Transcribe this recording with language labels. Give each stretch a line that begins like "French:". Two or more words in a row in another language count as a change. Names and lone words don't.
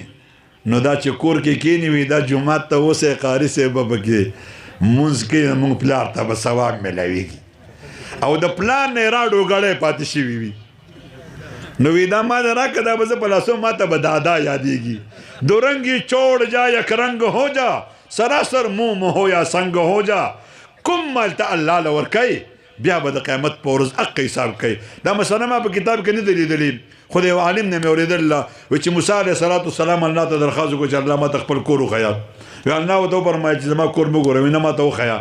Pashto: نو دا چې کور کې کېني وي دا جومات ته اوسئ قاري صاحب به پکې مونځ کوي، زموږ پلار ته به ثواب میلاویږي. او د پلار نه یې راډوګړی پاتې شوي وي. نو وی دا ما راکه دا به زه په لاسو ما ته به دادا یادېږي.
Urdu: دو رنگی چوڑ جا یک رنگ ہو جا، سراسر منہ ہو یا سنگ ہو جا.
Pashto: کوم مال ته الله له ورکوي بیا به د قیامت په ورځ حق حساب کوي. دا مسله ما په کتاب کې نه دی لیدلې، خو د یو عالم نه مې اورېدله وایي چې موسی
Arabic: علیه السلام
Pashto: الله ته درخواست وکړو چې الله ما ته خپل کور وښیه. وی الله ورته وفرمایل چې زما کور مه ګوره، وی نه ما ته وښیه.